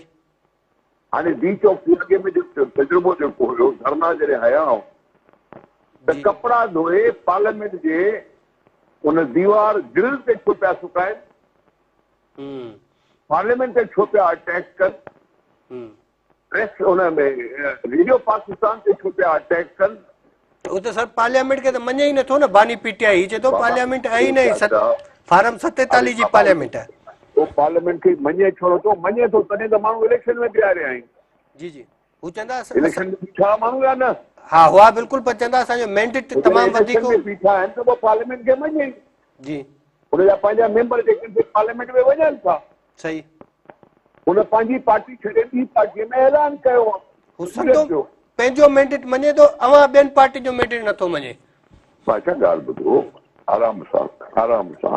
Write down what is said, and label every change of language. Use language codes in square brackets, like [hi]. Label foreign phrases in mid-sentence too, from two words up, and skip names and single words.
[sd] हाणे डी चौक ते अॻे में तजुर्बो जेको हुयो धरना जॾहिं हया त कपिड़ा धोए पार्लियामेंट जे उन दीवार ग्रिल ते छो पिया सुकाइनि? पार्लियामेंट ते छो पिया अटैक कनि? प्रेस उन में रेडियो पाकिस्तान ते छो पिया अटैक कनि? वो तो सर पार्लियामेंट के तो मञे ही नथो न। [ur] بانی پی ٹی آئی چے تو پارلیمنٹ ہے ہی نہیں. [sd] फार्म 47 जी पार्लियामेंट है। वो पार्लियामेंट के मञे छोड़ो तो मञे तो तने तो माण्हू इलेक्शन में बिहारे आई। जी वो चंदा इलेक्शन में बीठा माण्हू या न? हाँ हुआ बिल्कुल पर चंदा असांजो मैंडेट तमाम वधीक बीठा आहिनि त वो पार्लियामेंट के मञे जी। उन जा पंहिंजा मेंबर जेके पार्लियामेंट में वञनि था। सही। उन पंहिंजी पार्टी छॾे ॿी पार्टीअ में ऐलान कयो आहे। पंहिंजो मैंडेट मञे तो अवां ॿियनि पार्टी जो मैंडेट नथो मञे। बादशाह ॻाल्हि ॿुधो आराम सां।